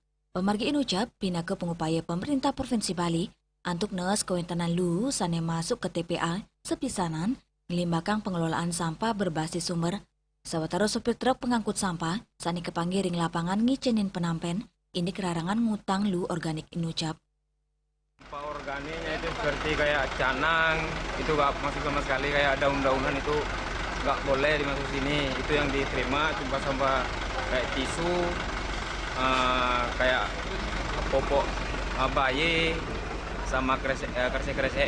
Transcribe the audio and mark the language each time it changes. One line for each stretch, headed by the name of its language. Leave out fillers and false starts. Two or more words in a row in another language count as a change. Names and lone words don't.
Balinese: Pemargi inucap pinake pengupaya pemerintah Provinsi Bali antuk nes kewentanan lu sane masuk ke TPA sepisanan ngelimbakang
Indonesian: pengelolaan sampah berbasis sumber.
Balinese: Sawatara
Indonesian: sopir truk pengangkut sampah
Balinese: sani kepanggil ring lapangan ngicenin penampen ini kerarangan ngutang lu organik inucap.
Indonesian: Sampah organiknya itu seperti kayak canang, itu gak masuk sama sekali, kayak daun-daunan itu nggak boleh dimasuk sini. Itu yang diterima cuma sampah kayak tisu, kayak popok bayi, sama kresek-kresek.